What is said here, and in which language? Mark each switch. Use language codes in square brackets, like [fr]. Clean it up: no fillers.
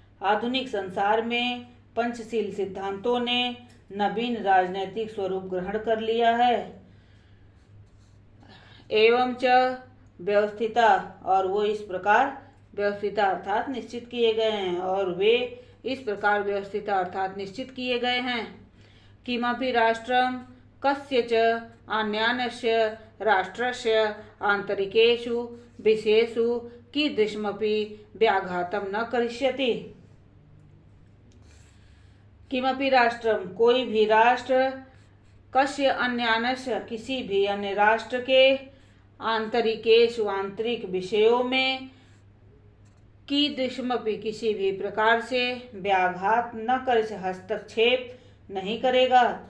[hi] आधुनिक संसार में पंचशील सिद्धांतों ने नवीन राजनैतिक स्वरूप ग्रहण कर लिया है। [sa] एवं च व्यवस्थिता, [hi] और वो इस प्रकार व्यवस्थिता अर्थात निश्चित किए गए हैं, और वे इस प्रकार व्यवस्थिता अर्थात निश्चित किए गए हैं। [sa] किमपि राष्ट्रम कस्यच अन्यान्यस्य राष्ट्रस्य आंतरिकेषु विषयेषु कीदृशमपि व्याघातं न करिष्यति। किमपि राष्ट्रम, [hi] कोई भी राष्ट्र, [sa] कस्य अन्यान्यस्य, [hi] किसी भी अन्य राष्ट्र के, [sa] आंतरिकेषु [hi] आंतरिक विषयों में, [sa] कीदृशमपि [hi] किसी भी प्रकार से, [sa] व्याघात न कर, [hi] हस्तक्षेप नहीं करेगा।